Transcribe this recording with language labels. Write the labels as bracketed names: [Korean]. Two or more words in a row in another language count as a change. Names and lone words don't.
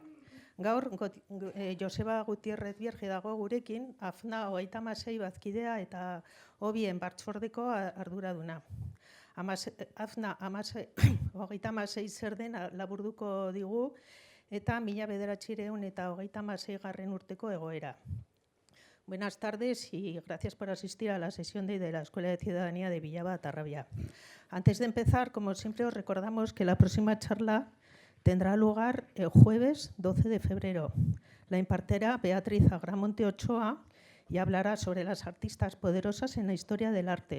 [Basque] Gaur Joseba Gutierrez Bierge dago gurekin, AFNA 36 bazkidea eta hobien batzordeko arduraduna. AFNA 36 zer den laburduko digu eta 1936 urteko egoera. [Spanish] Buenas tardes y gracias por asistir a la sesión de la Escuela de Ciudadanía de Villava-Tarrabia. Antes de empezar, como siempre, os recordamos que la próxima charla tendrá lugar el jueves 12 de febrero. La impartirá Beatriz Agramonte Ochoa y hablará sobre las artistas poderosas en la historia del arte.